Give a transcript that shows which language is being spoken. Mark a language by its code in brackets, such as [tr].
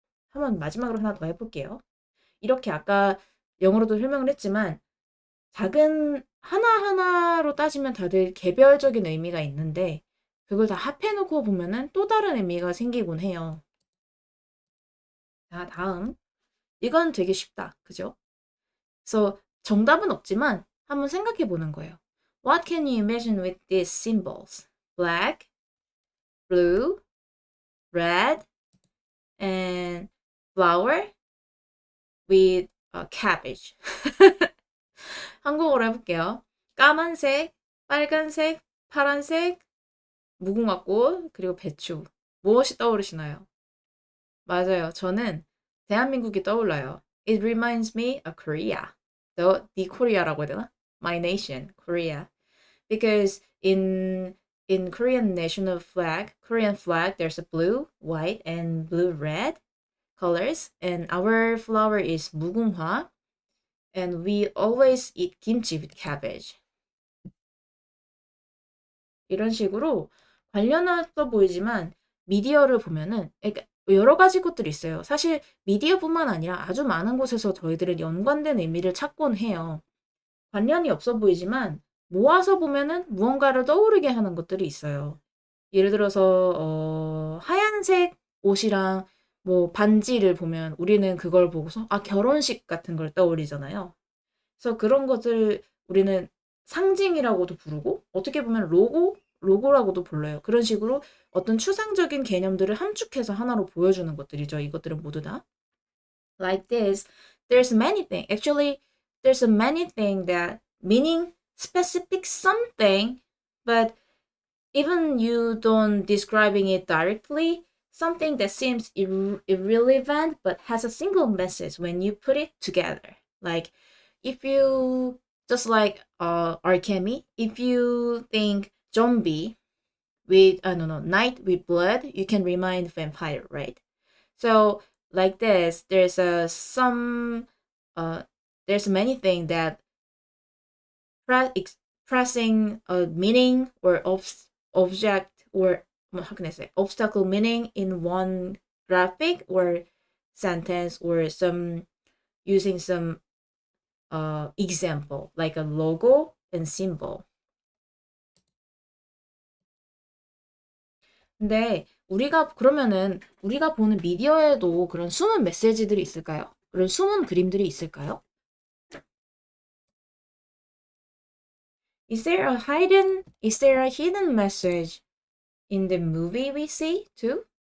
[ko] 한번 마지막으로 하나 더 해볼게요. 이렇게 아까 영어로도 설명을 했지만 작은 하나하나로 따지면 다들 개별적인 의미가 있는데 그걸 다 합해놓고 보면은 또 다른 의미가 생기곤 해요. 자, 다음. 이건 되게 쉽다. 그죠? 그래서 정답은 없지만 한번 생각해 보는 거예요. [en] What can you imagine with these symbols? Black, blue, red, and flower with a cabbage. [ko] 한국어로 해볼게요. 까만색, 빨간색, 파란색, 무궁화꽃, 그리고 배추. 무엇이 떠오르시나요? 맞아요. 저는 대한민국이 떠올라요. [en] It reminds me of Korea. The Korea [ko] 라고 해야 되나? [en] My nation, Korea. Because in Korean national flag, Korean flag, there's a blue, white, and blue red colors, and our flower is 무궁화, and we always eat kimchi with cabbage. [ko] 이런 식으로 관련없어 보이지만 미디어를 보면은 그러니까 여러 가지 것들이 있어요. 사실 미디어뿐만 아니라 아주 많은 곳에서 저희들은 연관된 의미를 찾곤 해요. 관련이 없어 보이지만 모아서 보면은 무언가를 떠오르게 하는 것들이 있어요. 예를 들어서 하얀색 옷이랑 뭐 반지를 보면 우리는 그걸 보고서 아 결혼식 같은 걸 떠올리잖아요. 그래서 그런 것을 우리는 상징이라고도 부르고 어떻게 보면 로고라고도 불러요. 그런 식으로 어떤 추상적인 개념들을 함축해서 하나로 보여주는 것들이죠. 이것들은 모두 다. [en] Like this, there's many things. Actually, there's a many things that meaning specific something, but even you don't describing it directly, something that seems irrelevant but has a single message when you put it together. Like if you just like Arkemi, if you think zombie with no night with blood, you can remind vampire, right? So like this, there's a some uh there's many things that expressing a meaning or object or how can I say obstacle meaning in one graphic or sentence or some using some example like a logo and symbol. [ko] 근데 우리가 그러면은 우리가 보는 미디어에도 그런 숨은 메시지들이 있을까요? 그런 숨은 그림들이 있을까요? [en] Is there a hidden message in the movie we see too?